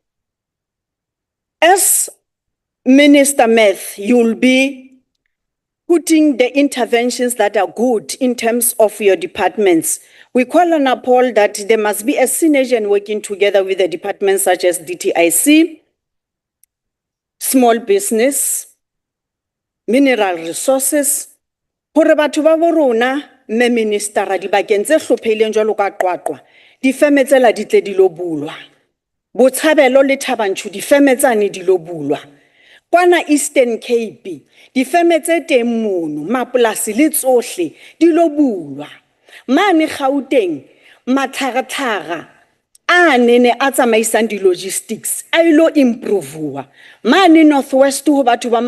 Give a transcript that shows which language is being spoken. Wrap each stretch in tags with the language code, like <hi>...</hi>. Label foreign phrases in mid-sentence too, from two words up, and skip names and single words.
<en>As Minister Meth, you'll be putting the interventions that are good in terms of your departments. We call on Paul that there must be a synergy and working together with the departments such as DTIC, small business, mineral resources,</en> <st>hore batho ba bo rona me ministera dibakeng tse hlopheileng jwalo ka Qwaqwa difeme tsela di tle di lo bulwa Botshabelo le Thabanchu difeme tsane di lo bulwa kwana Eastern Cape difeme tse teng mono mapolasi le tsohle di lo bulwa mane Gauteng matlhagatlhaga a nene a tsamaisang di logistics a ilo improvewa mane Northwest ho batho ba</st>